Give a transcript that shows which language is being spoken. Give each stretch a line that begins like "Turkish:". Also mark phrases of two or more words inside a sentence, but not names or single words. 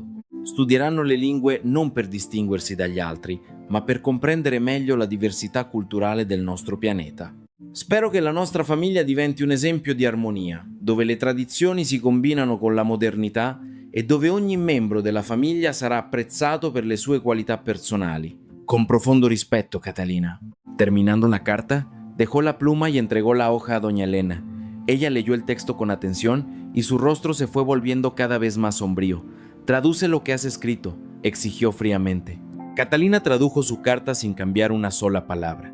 Italian: Studieranno le lingue non per distinguersi dagli altri, ma per comprendere meglio la diversità culturale del nostro pianeta. Spero che la nostra famiglia diventi un esempio di armonia, dove le tradizioni si combinano con la modernità e dove ogni membro della famiglia sarà apprezzato per le sue qualità personali. Con profondo rispetto, Catalina.
Spanish: Terminando la carta, dejó la pluma y entregó la hoja a doña Elena. Ella leyó el texto con atención y su rostro se fue volviendo cada vez más sombrío. Traduce lo que has escrito, exigió fríamente. Catalina tradujo su carta sin cambiar una sola palabra.